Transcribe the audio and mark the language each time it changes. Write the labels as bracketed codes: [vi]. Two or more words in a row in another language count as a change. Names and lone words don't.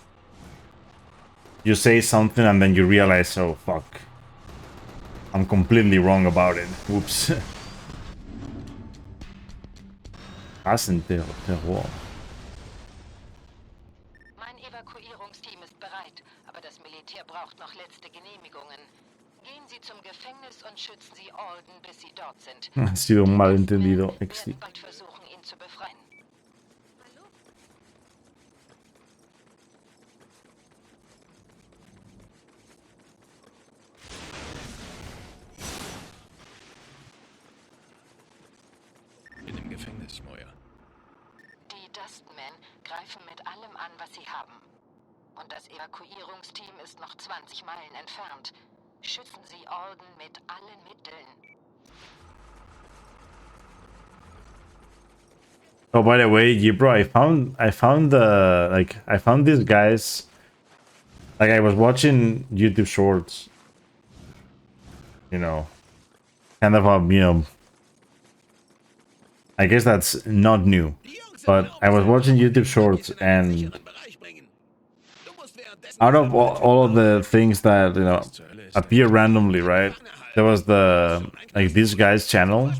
[en] something and then you realize, oh fuck, I'm completely wrong about it. Oops. Terror. [de] Mein Evakuierungsteam ist bereit, aber das Militär braucht noch letzte Genehmigungen. Gehen Sie zum Gefängnis und schützen Sie Alden, bis Sie dort sind. [es] Ha sido un malentendido. [de] Wir werden bald versuchen, ihn zu befreien. In dem Gefängnis, Moja. Die Dustmen greifen mit allem an, was sie haben. Und das Evakuierungsteam ist noch 20 Meilen entfernt. Schützen Sie Alden mit allen Mitteln. [en] Oh, by the way, Gibro, I found I found these guys. Like, I was watching YouTube shorts, you know, kind of you know, I guess that's not new, but I was watching YouTube shorts, and out of all of the things that, you know, appear randomly, right, there was the, like, this guy's channel.